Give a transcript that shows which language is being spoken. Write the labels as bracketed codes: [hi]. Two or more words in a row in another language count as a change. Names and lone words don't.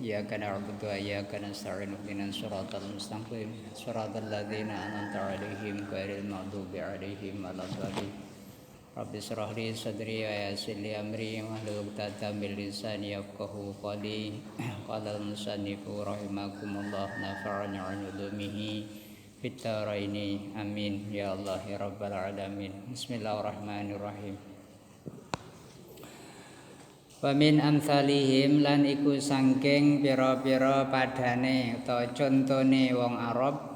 [ar] إياك نعبد وإياك نستعين اهدنا الصراط المستقيم. صراط الذين أنعمت عليهم غير المغضوب عليهم ولا الضالين. رب اشرح لي صدري ويسر لي أمري واحلل عقدة من لساني يفقهوا قولي. قال المصنف رحمكم الله نفعنا علومه فتارين آمين يا الله يا رب العالمين. بسم الله الرحمن الرحيم ومن أمثالهم [jv] lan iku sangking pira-pira padane utawa contone wong Arab